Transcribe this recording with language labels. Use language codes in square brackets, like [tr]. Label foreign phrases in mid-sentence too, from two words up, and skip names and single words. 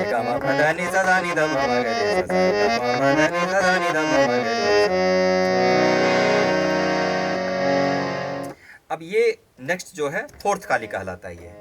[hi] म प ध नि सा धा नि ध प म ग रे सा सा ग म प ध नि सा धा नि ध प म ग रे सा। अब ये नेक्स्ट जो है फोर्थ काली कहलाता है ये।